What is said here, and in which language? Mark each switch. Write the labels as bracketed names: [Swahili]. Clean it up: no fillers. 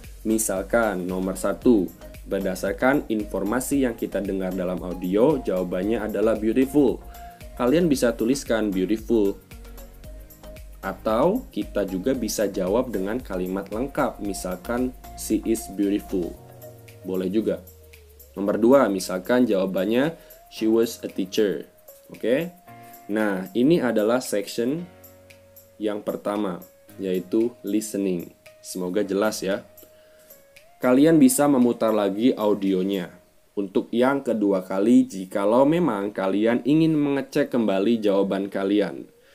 [Indonesian] Misalkan nomor 1, berdasarkan informasi yang kita dengar dalam audio, jawabannya adalah beautiful. Kalian bisa tuliskan beautiful. Atau kita juga bisa jawab dengan kalimat lengkap, misalkan [English] she is beautiful. [Indonesian] Boleh juga. Nomor 2, misalkan jawabannya [English] she was a teacher. [Indonesian] Oke. Nah, ini adalah section yang pertama, yaitu listening. Semoga jelas ya. Kalian bisa memutar lagi audionya untuk yang kedua kali jikalau memang kalian ingin mengecek kembali jawaban kalian.